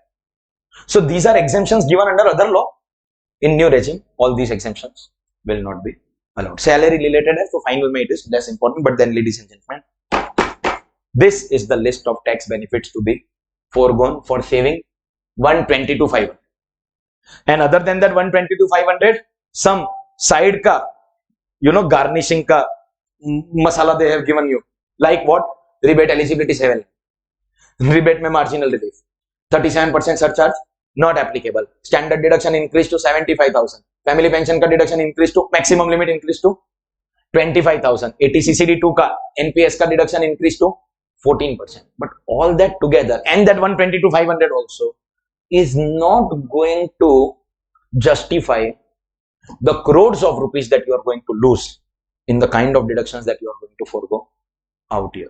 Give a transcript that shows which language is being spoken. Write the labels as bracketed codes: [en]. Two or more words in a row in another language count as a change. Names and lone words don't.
[en] So these are exemptions given under other law. In new regime, all these exemptions will not be allowed. Salary related, so final may it is less important. But then, ladies and gentlemen, this is the list of tax benefits to be foregone for saving 120 to 500. And other than that 120 to 500, some side ka, garnishing ka masala they have given you. Like what? Rebate eligibility 7. Rebate mein marginal relief. 37% surcharge not applicable. Standard deduction increased to 75,000. Family pension ka deduction increased to maximum limit increased to 25,000. ATCCD2 ka NPS ka deduction increased to 14%. But all that together and that 120 to 500 also is not going to justify the crores of rupees that you are going to lose in the kind of deductions that you are going to forego out here.